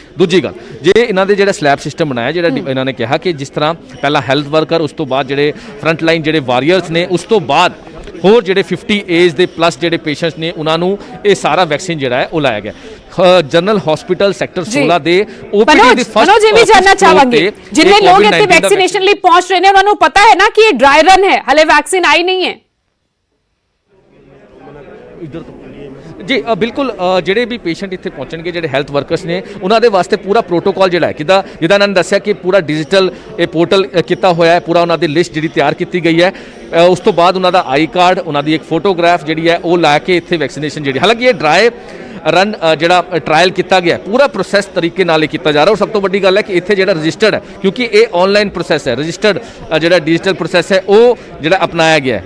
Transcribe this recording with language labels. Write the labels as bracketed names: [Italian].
[Punjabi] ਦੂਜੀ ਗੱਲ, ਜੇ ਇਹਨਾਂ ਦੇ ਜਿਹੜਾ ਸਲੈਬ ਸਿਸਟਮ ਬਣਾਇਆ, ਜਿਹੜਾ ਇਹਨਾਂ ਨੇ ਕਿਹਾ ਕਿ ਜਿਸ ਤਰ੍ਹਾਂ ਪਹਿਲਾਂ ਹੈਲਥ ਵਰਕਰ, ਉਸ ਤੋਂ ਬਾਅਦ ਜਿਹੜੇ ਫਰੰਟ ਲਾਈਨ ਜਿਹੜੇ ਵਾਰੀਅਰਸ ਨੇ, ਉਸ ਤੋਂ ਬਾਅਦ ਹੋਰ ਜਿਹੜੇ 50 ਏਜ ਦੇ ਪਲੱਸ ਜਿਹੜੇ ਪੇਸ਼ੈਂਟਸ ਨੇ ਉਹਨਾਂ ਨੂੰ ਇਹ ਸਾਰਾ ਵੈਕਸੀਨ ਜਿਹੜਾ ਹੈ ਉਹ ਲਾਇਆ ਗਿਆ। जनरल हॉस्पिटल सेक्टर 16 ਦੇ ਓਪੀਡੀ ਦੀ ਫਸਟ [Hindi] मनोज ये भी जानना चाहेंगे, जिन्हें लोग इतने वैक्सीनेशन लिए पहुंच रहे हैं उन्होंने पता है ना कि ये ड्राई रन है, हले वैक्सीन आई नहीं है? [Punjabi] जी बिल्कुल, ਜਿਹੜੇ ਵੀ ਪੇਸ਼ੈਂਟ ਇੱਥੇ ਪਹੁੰਚਣਗੇ, ਜਿਹੜੇ ਹੈਲਥ ਵਰਕਰਸ ਨੇ ਉਹਨਾਂ ਦੇ ਵਾਸਤੇ ਪੂਰਾ ਪ੍ਰੋਟੋਕਾਲ ਜਿਹੜਾ ਹੈ ਜਿੱਦਾਂ ਇਹਨਾਂ ਨੇ ਦੱਸਿਆ ਕਿ ਪੂਰਾ ਡਿਜੀਟਲ ਇਹ ਪੋਰਟਲ ਕੀਤਾ ਹੋਇਆ ਹੈ, ਪੂਰਾ ਉਹਨਾਂ ਦੀ ਲਿਸਟ ਜਿਹੜੀ ਤਿਆਰ ਕੀਤੀ ਗਈ ਹੈ। ਉਸ ਤੋਂ ਬਾਅਦ ਉਹਨਾਂ ਦਾ ਆਈ ਕਾਰਡ, ਉਹਨਾਂ ਦੀ ਇੱਕ ਫੋਟੋਗ੍ਰਾਫ ਜਿਹੜੀ ਹੈ ਉਹ ਲਾ ਕੇ ਇੱਥੇ ਵੈਕਸੀਨੇਸ਼ਨ ਜਿਹੜੀ, ਹਾਲਾਂਕਿ ਇਹ ਡਰਾਈ ਰਨ ਜਿਹੜਾ ਟਰਾਇਲ ਕੀਤਾ ਗਿਆ ਪੂਰਾ ਪ੍ਰੋਸੈਸ ਤਰੀਕੇ ਨਾਲ ਹੀ ਕੀਤਾ ਜਾ ਰਿਹਾ। ਔਰ ਸਭ ਤੋਂ ਵੱਡੀ ਗੱਲ ਹੈ ਕਿ ਇੱਥੇ ਜਿਹੜਾ ਰਜਿਸਟਰਡ ਹੈ, ਕਿਉਂਕਿ ਇਹ ਆਨਲਾਈਨ ਪ੍ਰੋਸੈਸ ਹੈ, ਰਜਿਸਟਰਡ ਜਿਹੜਾ ਡਿਜੀਟਲ ਪ੍ਰੋਸੈਸ ਹੈ ਉਹ ਜਿਹੜਾ ਅਪਣਾਇਆ ਗਿਆ।